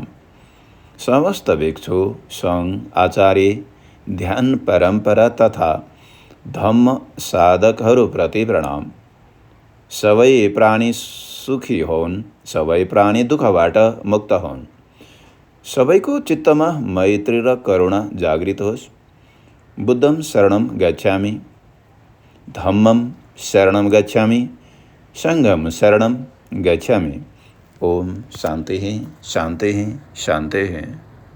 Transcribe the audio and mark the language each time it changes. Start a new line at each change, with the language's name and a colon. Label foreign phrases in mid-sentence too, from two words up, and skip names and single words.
Nepali: समस्त भिक्षु, सङ्घ, आचार्य, ध्यान परम्परा तथा धम्म साधकहरूप्रति प्रणाम। सबै प्राणी सुखी होन्, सबै प्राणी दुःखबाट मुक्त होन्। सबैको चित्तमा मैत्री र करुणा जागृत होस्।
Pali: बुद्धं शरणं गच्छामि, धम्मं शरणं गच्छामि, सङ्घं शरणं गच्छामि।
Sanskrit: ओम शान्तिः शान्तिः शान्तिः।